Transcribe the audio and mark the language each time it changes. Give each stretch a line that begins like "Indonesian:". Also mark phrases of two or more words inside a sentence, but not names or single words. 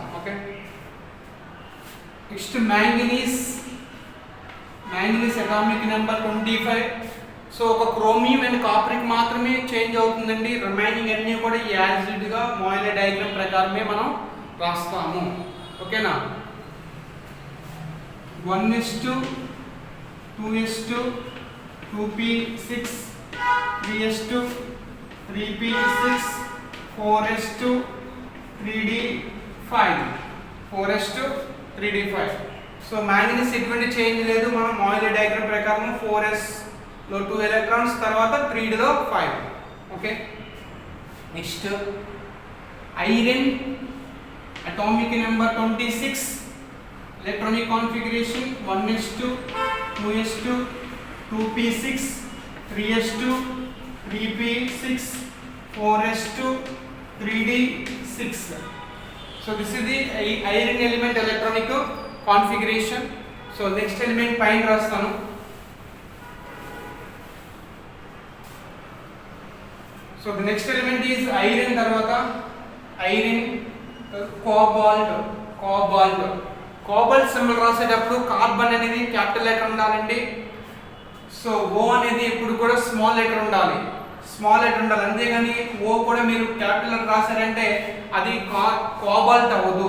English: Okay, next manganese atomic number 25.
Telugu: సో ఒక
English: chromium and copper-ki
Telugu: మాత్రమే చేంజ్ అవుతుందండి. రిమైనింగ్ అన్నీ కూడా
English: as it
Telugu: గా
English: Moeller diagram
Telugu: ప్రకారమే మనం రాస్తాము. ఓకేనా, 1s2 2s2 2p6 3s2 3p6 4s2 3d5 4s2 3d5. సో మ్యాంగనీస్ ఎటువంటి చేంజ్ లేదు. మనం
English: Moeller diagram
Telugu: ప్రకారం 4s లో 2 ఎలక్ట్రాన్స్, తర్వాత 3d లో 5.
English: Okay, next iron atomic number 26. electronic configuration 1s2 2s2 2p6 3s2 3p6 4s2 3d6. So this is the iron element electronic configuration. So next element
Telugu: పైన రాస్తాను.
English: So the next element is iron.
Telugu: తర్వాత iron
English: cobalt symbol
Telugu: రాసేటప్పుడు కార్బన్ అనేది
English: capital letter
Telugu: ఉండాలండి. సో ఓ అనేది ఎప్పుడు కూడా
English: small letter
Telugu: ఉండాలి. అంతేగాని ఓ కూడా మీరు
English: capital letter
Telugu: రాశారంటే అది కోబాల్ట్ అవ్వదు.